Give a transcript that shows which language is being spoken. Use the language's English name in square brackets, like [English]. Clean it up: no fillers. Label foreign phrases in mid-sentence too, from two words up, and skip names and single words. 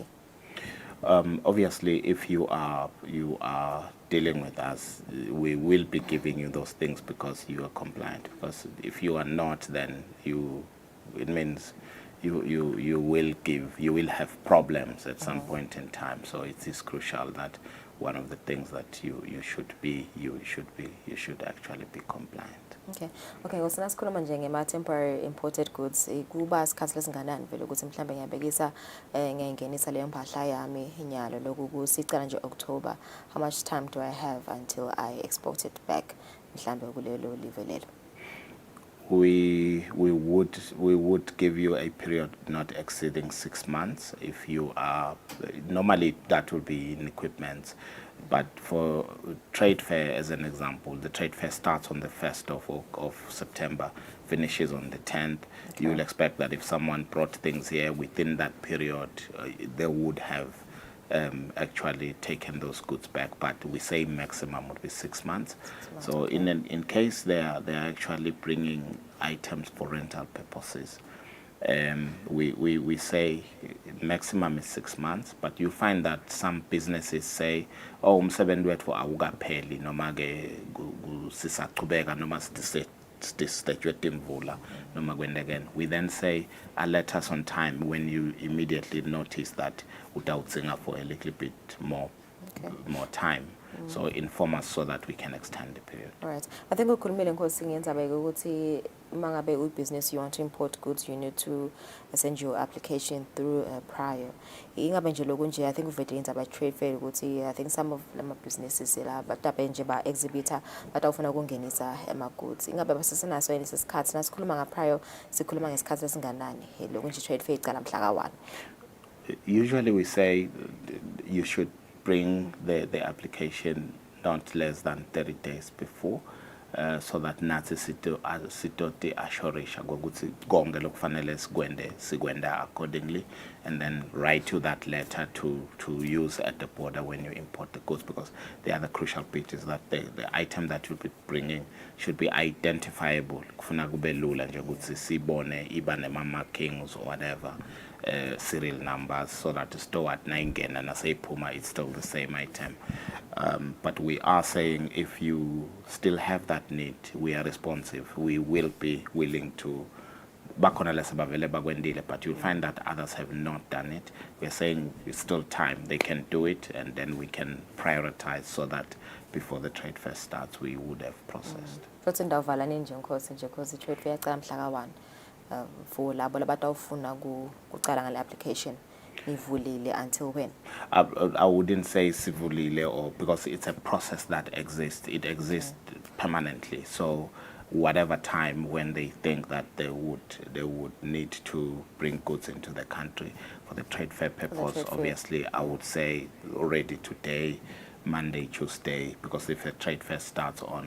[English] Obviously, if you are dealing with us, we will be giving you those things because you are compliant. Because if you are not, then it means you will have problems at some point in time. So it is crucial that one of the things that you should actually be compliant. [Swati] Okay, ngosina sikhuluma nje ngema [English] temporary imported goods [Swati] kuba isikhathi lesinganani vele ukuthi mhlambe ngiyabekisa ngiyayingenisa leyo mpahla yami inyalo lokusicala nje October. [English] How much time do I have until I export it back [Swati] mhlambe kulelo live lelo? [English] We would give you a period not exceeding 6 months if you are normally that will be in equipment, but for trade fair as an example, the trade fair starts on the 1st of September, finishes on the 10th. You will expect that if someone brought things here within that period, they would have actually taken those goods back, but we say maximum would be 6 months. So in case they are actually bringing items for rental purposes, we say maximum is 6 months, but you find that some businesses say, [Swati] oh, umsebenzi wethu awukapheli noma ke sisaqhubeka noma noma kwenda again. [English] We then say alert us on time when you immediately notice that utawudzinga for a little bit more time. So inform us so that we can extend the period. All right. I think [Swati] ukhulumile Nkosi ngenzaba ukuthi mangabe [English] business you want to import goods, you need to send your application through prior. [Swati] Ingabe nje lokho nje [English] I think [Swati] uvete ngenzaba [English] trade fair [Swati] ukuthi [English] I think some of [Swati] lama businesses la batabe nje ba exhibitor batawufuna ukungenisa ama goods. Ingabe basasinaso yini isikhathi nasikhuluma nga prior sikhuluma ngesikhathi esinganani lokho nje [English] trade fair [Swati] icala mhla ka 1. [English] Usually we say you should bring the application not less than 30 days before, so that [Swati] nathi sitoti assurisha ukuthi konke lokufanele sikwenda [English] accordingly, and then write you that letter to use at the border when you import the goods, because the other crucial bit is that the item that you'll be bringing should be identifiable. [Swati] Kufuna kube lula nje ukuthi sibone iba nema markings [English] or whatever. Serial numbers, so that the store at Naingen and as a Puma it's still the same item. But we are saying if you still have that need, we are responsive. We will be willing to back on but you'll find that others have not done it. We're saying it's still time, they can do it, and then we can prioritize so that before the trade fair starts we would have processed. [Swati] Futhi ndawuvala nje Nkosi nje [English] because the trade fair [Swati] yaqala mhla ka 1. For labo labatawufuna kuqala ngale application ivulile [English] until when? I wouldn't say sivulile, or because it's a process that exists. It exists permanently. So whatever time when they think that they would need to bring goods into the country for the trade fair purpose, obviously I would say already today, Monday, Tuesday, because if a trade fair starts on